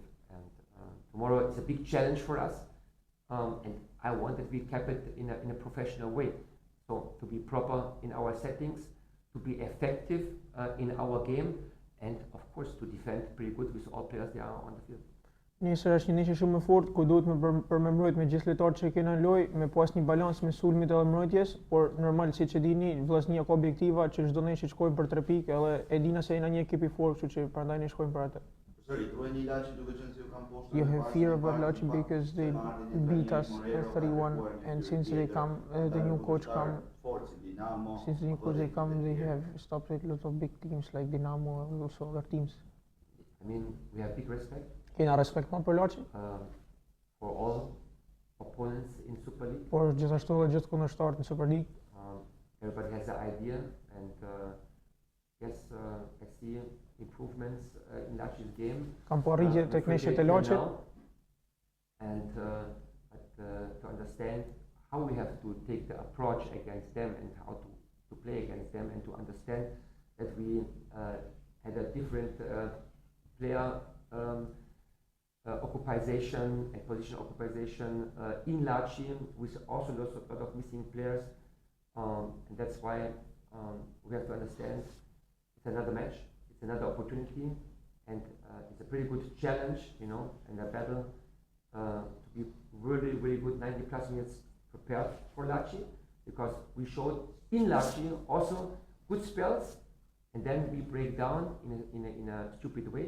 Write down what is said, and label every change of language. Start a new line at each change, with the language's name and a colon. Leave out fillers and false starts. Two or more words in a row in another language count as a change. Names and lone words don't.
English: And tomorrow is a big challenge for us, and I want that we keep it in a professional way. So to be proper in our settings, to be effective in our game, and of course to defend pretty good with all players that are on the field.
Albanian: Nesër është një nesër shumë e fortë ku duhet me përmembrojt me gjithë lojtarët që kena në lojë, me pas një balans me sulmit edhe mbrojtjes, por normal siç e dini, Vllaznia ka objektiva që çdo nesër shkojmë për 3 pikë, edhe e dina se jena një ekip i fortë, kështu që prandaj ne shkojmë për atë.
English: You have fear about Laçi because they beat us 3-1, and since they come, the new coach come. Since the new coach they come, they have stopped a lot of big teams like Dinamo and also other teams. I mean, we have big respect.
Albanian: Kena respekt për Laçi,
English: for all opponents in Super League.
Albanian: por gjithashtu edhe gjithë kundërshtarët në Super League.
English: Everybody has an idea, and yes, I see improvements in Laçi's game.
Albanian: Kam po arritje tek neshjet e Laçit.
English: And to understand how we have to take the approach against them and how to play against them, and to understand that we had a different player occupation and position occupation in Laçi, with also a lot of missing players, and that's why we have to understand it's another match, it's another opportunity, and it's a pretty good challenge, you know, and a battle to be really, really good 90 plus minutes prepared for Laçi, because we showed in Laçi also good spells, and then we break down in a stupid way.